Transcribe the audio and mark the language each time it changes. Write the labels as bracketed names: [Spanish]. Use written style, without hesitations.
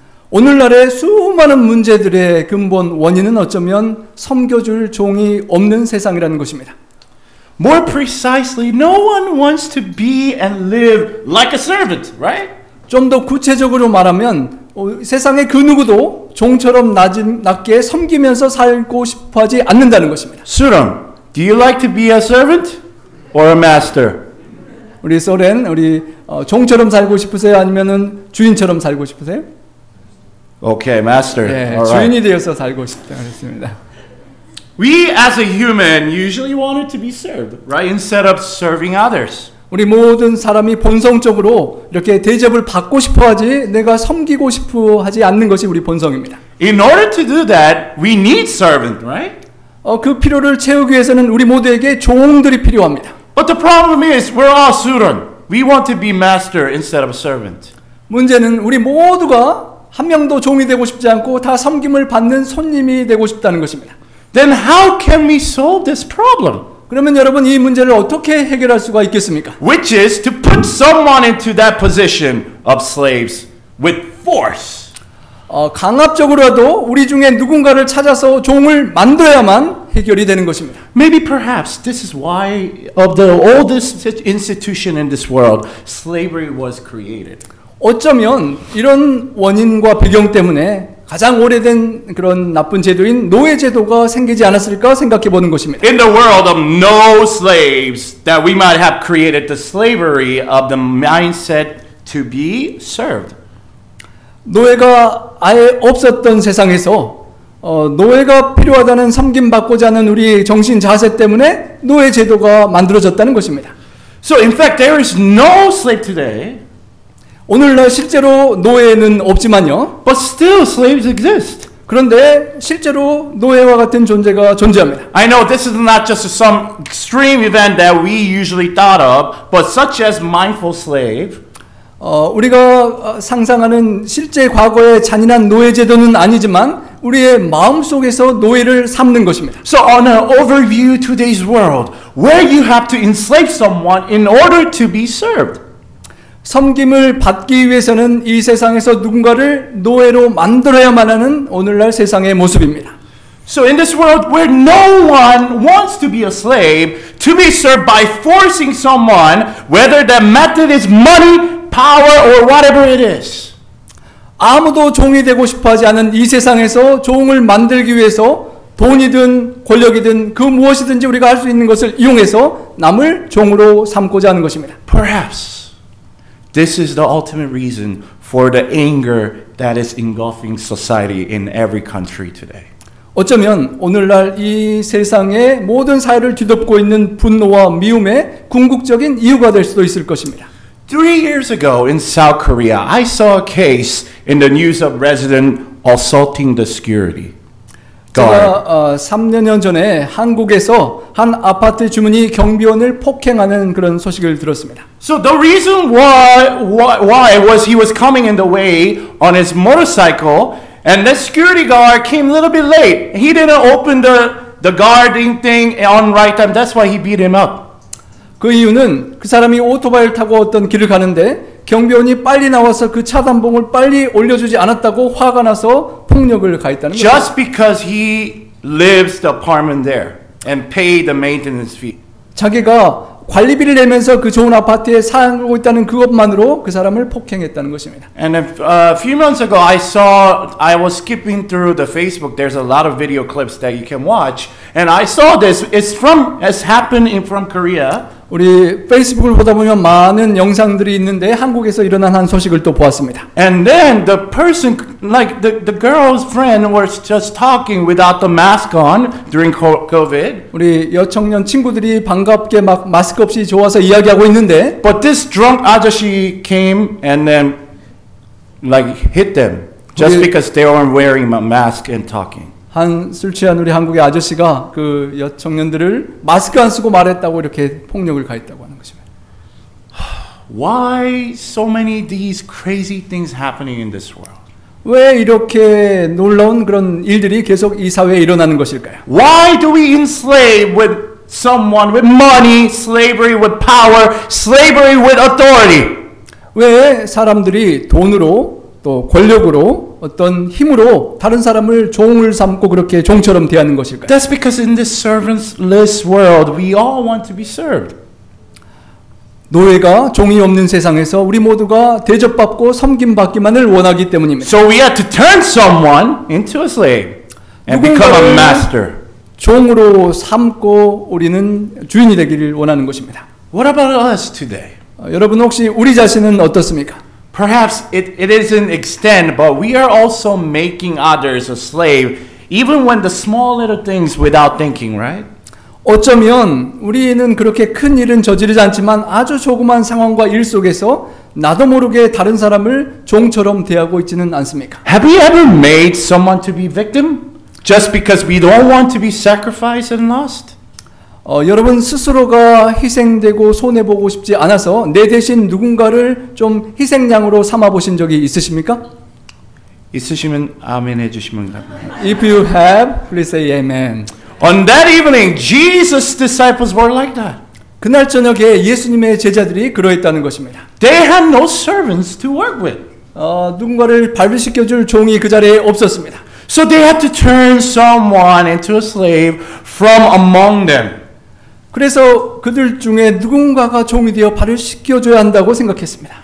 [Korean] 오늘날의 수많은 문제들의 근본 원인은 어쩌면 섬겨줄 종이 없는 세상이라는 것입니다. [English] More precisely, no one wants to be and live like a servant, right? [Korean] 좀 더 구체적으로 말하면 세상의 그 누구도 종처럼 낮게 섬기면서 살고 싶어하지 않는다는 것입니다. [English] Suram, do you like to be a servant or a master? [Korean] 우리 소렌, 종처럼 살고 싶으세요? 아니면은 주인처럼 살고 싶으세요? [English] Okay, master. [Korean] 네, [English] All right. [Korean] 주인이 되어서 살고 싶다 그랬습니다. [English] We as a human usually wanted to be served, right? Instead of serving others. [Korean] 우리 모든 사람이 본성적으로 이렇게 대접을 받고 싶어하지 내가 섬기고 싶어하지 않는 것이 우리 본성입니다. [English] In order to do that, we need servant, right? [Korean] 그 필요를 채우기 위해서는 우리 모두에게 종들이 필요합니다. [English] But the problem is we're all suran. We want to be master instead of servant. [Korean] 문제는 우리 모두가 한 명도 종이 되고 싶지 않고 다 섬김을 받는 손님이 되고 싶다는 것입니다. [English] Then how can we solve this problem? [Korean] 그러면 여러분 이 문제를 어떻게 해결할 수가 있겠습니까? [English] Which is to put someone into that position of slaves with force. [Korean] 강압적으로라도 우리 중에 누군가를 찾아서 종을 만들어야만 해결이 되는 것입니다. [English] Maybe perhaps this is why of the oldest institution in this world, slavery was created. [Korean] 어쩌면 이런 원인과 배경 때문에 가장 오래된 그런 나쁜 제도인 노예 제도가 생기지 않았을까 생각해 보는 것입니다. [English] In the world of no slaves, that we might have created the slavery of the mindset to be served. [Korean] 노예가 아예 없었던 세상에서 노예가 필요하다는 섬김받고자 하는 우리 정신 자세 때문에 노예 제도가 만들어졌다는 것입니다. [English] So in fact, there is no slave today. [Korean] 오늘날 실제로 노예는 없지만요. [English] But still slaves exist. [Korean] 그런데 실제로 노예와 같은 존재가 존재합니다. [English] I know this is not just some extreme event that we usually thought of, but such as mindful slave. [Korean] 우리가 상상하는 실제 과거의 잔인한 노예 제도는 아니지만 우리의 마음 속에서 노예를 삼는 것입니다. [English] So on an overview today's world, where you have to enslave someone in order to be served. [Korean] 섬김을 받기 위해서는 이 세상에서 누군가를 노예로 만들어야만 하는 오늘날 세상의 모습입니다. [English] So in this world where no one wants to be a slave, to be served by forcing someone, whether that method is money, power, or whatever it is. [Korean] 아무도 종이 되고 싶어하지 않은 이 세상에서 종을 만들기 위해서 돈이든 권력이든 그 무엇이든지 우리가 할 수 있는 것을 이용해서 남을 종으로 삼고자 하는 것입니다. [English] Perhaps this is the ultimate reason for the anger that is engulfing society in every country today. [Korean] 어쩌면 오늘날 이 세상의 모든 사회를 뒤덮고 있는 분노와 미움의 궁극적인 이유가 될 수도 있을 것입니다. [English] 3 years ago in South Korea, I saw a case in the news of resident assaulting the security guard. [Korean] 제가 3년 전에 한국에서 한 아파트 주민이 경비원을 폭행하는 그런 소식을 들었습니다. [English] So the reason why was he was coming in the way on his motorcycle, and the security guard came a little bit late. He didn't open the guarding thing on right time. That's why he beat him up. [Korean] 그 이유는 그 사람이 오토바이를 타고 어떤 길을 가는데 경비원이 빨리 나와서 그 차단봉을 빨리 올려주지 않았다고 화가 나서 폭력을 가했다는 거죠. [English] Just because he lives the apartment there and pay the maintenance fee. [Korean] 자기가 관리비를 내면서 그 좋은 아파트에 살고 있다는 그것만으로 그 사람을 폭행했다는 것입니다. [English] And a few months ago, I was skipping through the Facebook. There's a lot of video clips that you can watch, and I saw this. It's happened from Korea. [Korean] 우리 페이스북을 보다 보면 많은 영상들이 있는데 한국에서 일어난 한 소식을 또 보았습니다. [English] And then the person, like the girl's friend, was just talking without the mask on during COVID. [Korean] 우리 여청년 친구들이 반갑게 막 마스크 없이 좋아서 이야기하고 있는데, [English] But this drunk 아저씨 came and then like hit them just because they weren't wearing a mask and talking. [Korean] 한 술 취한 우리 한국의 아저씨가 그 여청년들을 마스크 안 쓰고 말했다고 이렇게 폭력을 가했다고 하는 것입니다. [English] Why so many these crazy things happening in this world? [Korean] 왜 이렇게 놀라운 그런 일들이 계속 이 사회에 일어나는 것일까요? [English] Why do we enslave with someone with money, slavery with power, slavery with authority? [Korean] 왜 사람들이 돈으로 또 권력으로 어떤 힘으로 다른 사람을 종을 삼고 그렇게 종처럼 대하는 것일까요? [English] That's because in this servantless world, we all want to be served. [Korean] 노예가 종이 없는 세상에서 우리 모두가 대접받고 섬김받기만을 원하기 때문입니다. [English] So we have to turn someone into a slave and become a master. [Korean] 종으로 삼고 우리는 주인이 되기를 원하는 것입니다. [English] What about us today? [Korean] 여러분 혹시 우리 자신은 어떻습니까? [English] Perhaps it isn't extend, but we are also making others a slave, even when the small little things without thinking, right? [Korean] 어쩌면 우리는 그렇게 큰 일은 저지르지 않지만 아주 조그만 상황과 일 속에서 나도 모르게 다른 사람을 종처럼 대하고 있지는 않습니까? [English] Have we ever made someone to be victim just because we don't want to be sacrificed and lost? [Korean] 여러분 스스로가 희생되고 손해보고 싶지 않아서 내 대신 누군가를 좀 희생양으로 삼아보신 적이 있으십니까? 있으시면 아멘 해주시면 감사합니다. [English] If you have, please say amen. On that evening, Jesus' disciples were like that. [Korean] 그날 저녁에 예수님의 제자들이 그러했다는 것입니다. [English] They had no servants to work with. [Korean] 누군가를 발부시켜줄 종이 그 자리에 없었습니다. [English] So they had to turn someone into a slave from among them. [Korean] 그래서 그들 중에 누군가가 종이 되어 발을 씻겨줘야 한다고 생각했습니다.